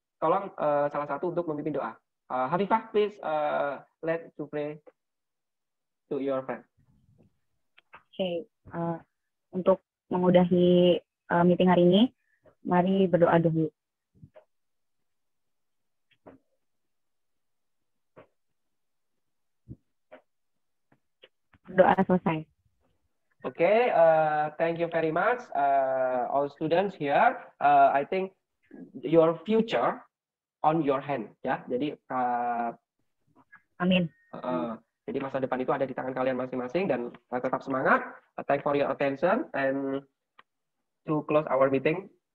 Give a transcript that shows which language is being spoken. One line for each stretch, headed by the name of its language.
Indonesian: Tolong salah satu untuk memimpin doa.
English: Hafifah, please let's pray to your friend.
Indonesian: Oke, untuk mengudahi meeting hari ini, mari berdoa dulu. Doa selesai.
English: Okay, thank you very much, all students here. I think your future on your hand, ya.
Indonesian: Jadi, Amin. Jadi masa depan itu ada di tangan kalian masing-masing dan tetap semangat.
English: Thank for your attention and to close our meeting.